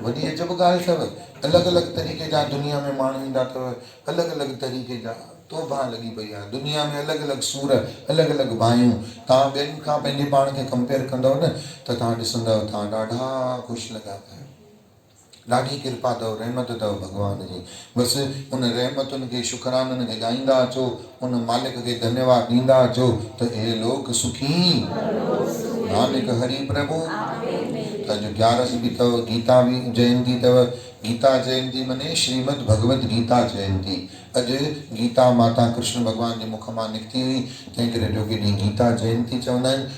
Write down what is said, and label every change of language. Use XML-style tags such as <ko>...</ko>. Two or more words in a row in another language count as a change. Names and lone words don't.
<sd>वॾी अजब ॻाल्हि अथव, अलॻि अलॻि तरीक़े जा दुनिया में माण्हू ईंदा अथव, अलॻि अलॻि तरीक़े जा तोबा लॻी पई आहे दुनिया में, अलॻि अलॻि सूर, अलॻि अलॻि भाइयूं। तव्हां ॿियनि खां पंहिंजे पाण खे कंपेयर कंदव न त तव्हां ॾिसंदव तव्हां ॾाढा ख़ुशि लॻा पिया, ॾाढी कृपा अथव, रहमत अथव भॻवान जी। बसि उन रहमतुनि खे, शुकराननि खे ॻाईंदा अचो, उन मालिक खे धन्यवाद ॾींदा अचो त हे लोक सुखी नानक हरि प्रभु। त अॼु 11 बि अथव, गीता बि जयंती अथव। गीता जयंती मने श्रीमद भगवत गीता जयंती। अॼु गीता माता कृष्ण भॻवान जे मुख मां निकिती हुई, तंहिं करे जो ॾींहुं गीता जयंती चवंदा आहिनि।</sd>